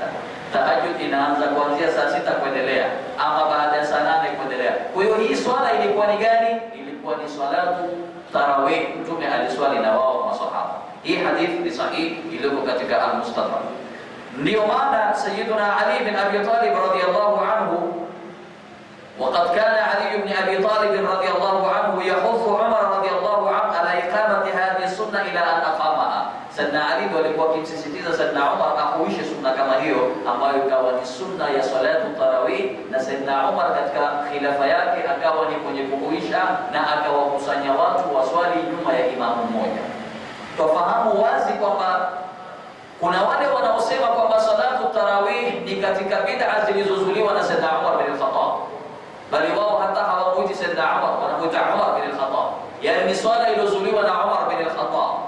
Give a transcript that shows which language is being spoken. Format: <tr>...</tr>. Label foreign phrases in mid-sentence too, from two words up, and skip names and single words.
<sw>Tahajjud inaanza kuanzia saa 6 kuendelea, ama baada ya saa 8 kuendelea. Kwa hiyo hii swala ilikuwa ni gani? Ilikuwa ni</sw> <ar>صلاة التراويح.</ar> <sw>Mtume aliswali na wao masahaba. Hii hadithi ni sahihi iliyoko katika al-Mustadrak. Ndio maana</sw> <ar>Sayyiduna Ali bin Abi Talib رضي الله عنه, وقد كان علي بن أبي طالب رضي الله عنه يحث عمر رضي الله عنه على إقامة هذه السنة إلى أن أقامها.</ar> <sw>سيدنا علي alikuwa akimsisitiza Sayyidina Umar akuishe sunna kama hiyo, ambayo ikawa ni sunna ya</sw> <ar>صلاة التراويح,</ar> <sw>na Sayyidina Umar katika khilafa yake akawa ni kwenye kuhuisha na akawakusanya watu waswali nyuma ya imamu mmoja. Tufahamu wazi kwamba kuna wale wanaosema kwamba</sw> <ar>صلاة التراويح</ar> <sw>ni katika bid'a zilizozuliwa na Sayyidina Umar bin al-Khattab, bali wao hata hawamuiti Sayyidina Umar, wanamuita Umar bin al-Khattab, yani ni swala iliyozuliwa na Umar bin al-Khattab.</sw>